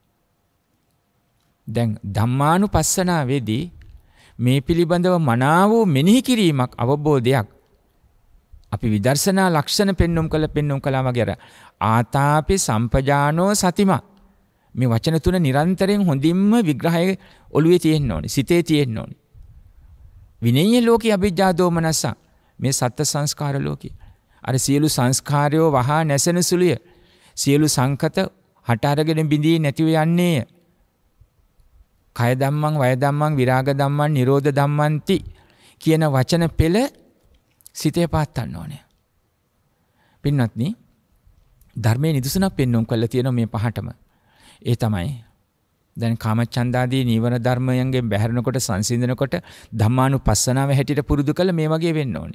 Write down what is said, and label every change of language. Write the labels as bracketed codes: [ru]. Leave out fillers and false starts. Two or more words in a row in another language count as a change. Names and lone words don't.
[si] දැන් ධම්මානුපස්සනාවේදී මේ පිළිබඳව මනාව වූ මෙනෙහි කිරීමක් අවබෝධයක් අපි විදර්ශනා ලක්ෂණ පෙන්눔 කළා වගේ අර [pi] ආතාපි සම්පජානෝ සතිමා [si] මේ වචන තුන නිරන්තරයෙන් හොඳින්ම විග්‍රහය ඔළුවේ තියෙන්න ඕනේ, සිතේ තියෙන්න ඕනේ. [pi] විනය්‍ය ලෝකේ අභිජ්ජා දෝමනස [si] මේ සත්ත්ව සංස්කාර ලෝකේ අර සියලු සංස්කාරයෝ වහා නැසෙන සුළුය. සියලු සංකත හට අරගෙන බිඳී නැතිව යන්නේය. [pi] කය ධම්මං වය ධම්මං විරාග ධම්මං නිරෝධ ධම්මන්ති [si] කියන වචන පෙළ සිතේ පාත්තන්න ඕනේ. පින්වත්නි, ධර්මයේ නිදසුනක් පෙන්වුම් කරලා තියෙන මේ පහටම. ඒ තමයි දැන් කාමච්ඡන්දාදී නීවර ධර්මයන්ගෙන් බැහැරෙනකොට සංසිඳනකොට ධම්මානුපස්සනාව හැටියට පුරුදු කළ මේ වගේ වෙන්න ඕනේ.